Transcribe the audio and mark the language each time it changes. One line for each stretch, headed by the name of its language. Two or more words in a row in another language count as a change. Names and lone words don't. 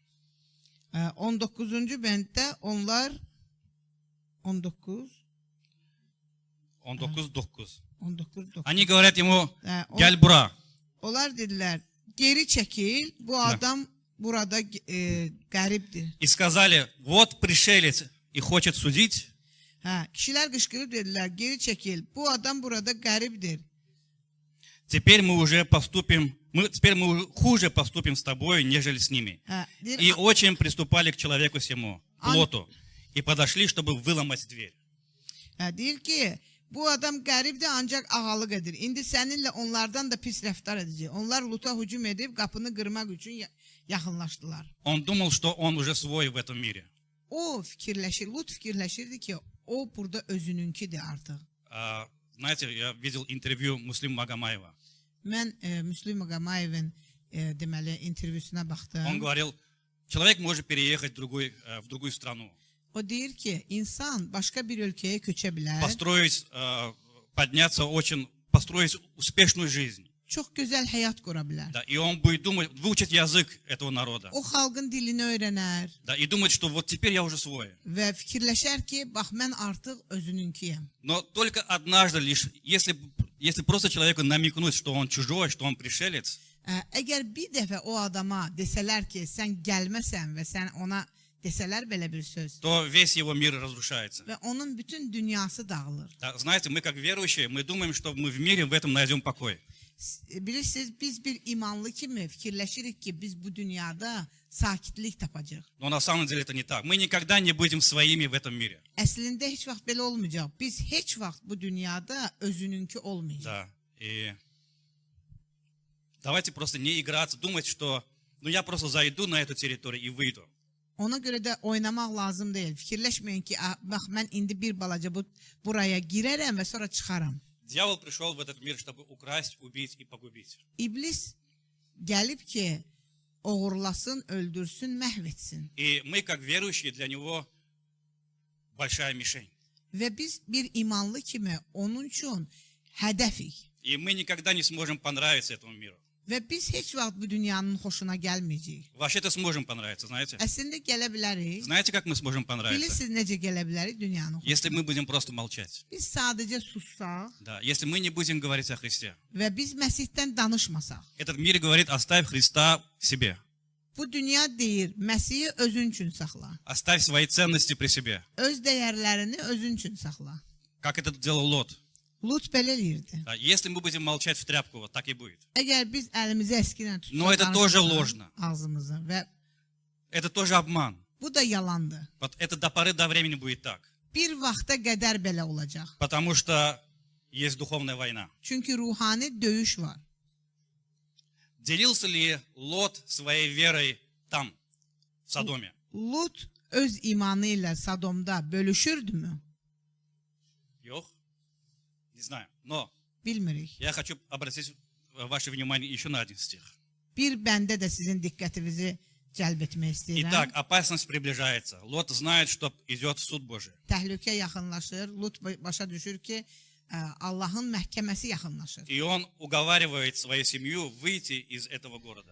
Azerbaijani: 19. bənddə onlar 19.
Russian: Они говорят ему,
Azerbaijani: gel bura. Onlar dedilər, geri çəkil, bu adam burada qəribdir.
Russian: И сказали, вот пришелец и хочет судить.
Azerbaijani: Kişilər qışqırıb dedilər, geri çəkil, bu adam burada qəribdir.
Russian: Теперь мы уже хуже поступим с тобой, нежели с ними. И очень приступали к человеку сему, к Лоту, и подошли, чтобы выломать дверь.
Azerbaijani: Deyir ki, bu adam qəribdir, ancaq ağalıq edir. İndi səninlə onlardan da pis rəftar edəcək. Onlar Luta hücum edib qapını qırmaq üçün yaxınlaşdılar.
Russian: Он думал, что он уже свой в этом мире.
Azerbaijani: O fikirləşir, Lut fikirləşirdi ki, o burada özününkidir artıq.
Russian: Знаете, я видел интервью Муслима Магомаева.
Azerbaijani: Mən Müslim Maqamayevin deməli intervyusuna baxdım.
Russian: Он говорил, человек может переехать в другую страну.
Azerbaijani: O deyir ki, insan başqa bir ölkəyə köçə bilər.
Russian: Построить успешную жизнь.
Azerbaijani: Çox gözəl həyat qura bilər.
Russian: Да, и он будет думать, выучить язык этого народа.
Azerbaijani: O xalqın dilini öyrənər.
Russian: Да, и думать, что вот теперь я уже свой.
Azerbaijani: Və fikirləşər ki, bax mən artıq özününkiyəm.
Russian: Но только однажды лишь, если просто человеку намекнуть, что он чужой, что он пришелец.
Azerbaijani: Əgər bir dəfə o adama desələr ki, sən gəlməsən və sən ona desələr belə bir söz.
Russian: То весь его мир разрушается.
Azerbaijani: Və onun bütün dünyası dağılır.
Russian: Да, знаете, мы как верующие, мы думаем, что мы в мире в этом найдем покой.
Azerbaijani: Bilirsiniz, biz bir imanlı kimi fikirləşirik ki, biz bu dünyada sakitlik tapacağıq.
Russian: Но на самом деле это не так. Мы никогда не будем своими в этом мире.
Azerbaijani: Əslində heç vaxt belə olmayacaq. Biz heç vaxt bu dünyada özününki olmayacaq.
Russian: Да, и давайте просто не играться, думать, что я просто зайду на эту территорию и выйду.
Azerbaijani: Ona görə də oynamaq lazım deyil. Fikirləşməyin ki, bax mən indi bir balaca buraya girərəm və sonra çıxaram.
Russian: Дьявол пришел в этот мир, чтобы украсть, убить и погубить.
Azerbaijani: İblis gəlib ki, oğurlasın, öldürsün, məhv etsin.
Russian: И мы, как верующие, для него большая мишень.
Azerbaijani: Və biz bir imanlı kimi onun üçün hədəfik.
Russian: И мы никогда не сможем понравиться этому миру.
Azerbaijani: Və biz heç vaxt bu dünyanın xoşuna gəlməyəcəyik.
Russian: Вообще-то сможем понравиться, знаете?
Azerbaijani: Əslində gələ bilərik.
Russian: Знаете, как мы сможем понравиться?
Azerbaijani: Bilirsiniz necə gələ bilərik dünyanın xoşuna?
Russian: Если мы будем просто молчать.
Azerbaijani: Biz sadəcə sussaq
Russian: Да, если мы не будем говорить о Христе.
Azerbaijani: və biz Məsihdən danışmasaq.
Russian: Этот мир говорит, оставь Христа в себе.
Azerbaijani: Bu dünya deyir, Məsihi özün üçün saxla.
Russian: Оставь свои ценности при себе.
Azerbaijani: Öz dəyərlərini özün üçün saxla.
Russian: Как это делал Лот.
Azerbaijani: Lut belə eləyirdi.
Russian: Да, если мы будем молчать в тряпку, вот так и будет.
Azerbaijani: Əgər biz əlimizi əski ilə tutsaq,
Russian: Но это тоже ложно.
Azerbaijani: ağzımızı və
Russian: Это тоже обман.
Azerbaijani: bu da yalandır.
Russian: Вот это до поры до времени будет так.
Azerbaijani: Bir vaxta qədər belə olacaq.
Russian: Потому что есть духовная война.
Azerbaijani: Çünki ruhani döyüş var.
Russian: Делился ли Лот своей верой там, в Содоме?
Azerbaijani: Lut öz imanı ilə Sodomda bölüşürdümü?
Russian: Yok? Не знаю. Но
Azerbaijani: Bilmirik.
Russian: я хочу обратить ваше внимание еще на один стих.
Azerbaijani: Bir bəndə də sizin diqqətinizi cəlb etmək istəyirəm.
Russian: Итак, опасность приближается. Лот знает, что идет суд Божий.
Azerbaijani: Təhlükə yaxınlaşır. Lut başa düşür ki, Allahın məhkəməsi yaxınlaşır.
Russian: И он уговаривает свою семью выйти из этого города.